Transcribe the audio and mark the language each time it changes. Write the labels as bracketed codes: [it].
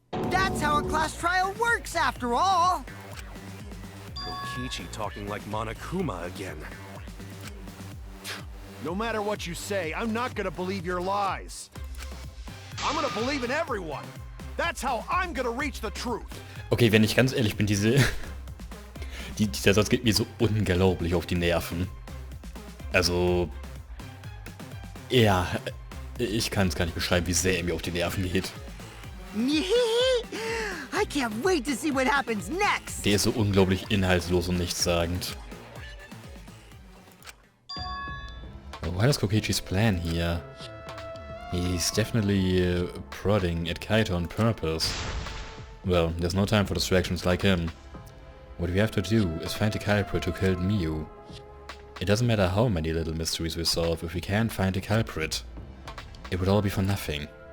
[en] That's how a class trial works, after all! Kokichi talking like Monokuma again. No matter what you say, I'm not gonna believe your lies. I'm gonna believe in everyone. That's how I'm gonna reach the truth. [de] Okay, wenn ich ganz ehrlich bin, dieser Satz geht mir so unglaublich auf die Nerven. Also, ja, ich kann es gar nicht beschreiben, wie sehr er mir auf die Nerven geht. [en] I can't wait to see what happens next. [de] Der ist so unglaublich inhaltslos und nichtssagend. [en] What is Kokichi's plan here? He's definitely prodding at Kaito on purpose. Well, there's no time for distractions like him. What we have to do is find the culprit who killed Mew. It doesn't matter how many little mysteries we solve if we can't find the culprit. It would all be for nothing.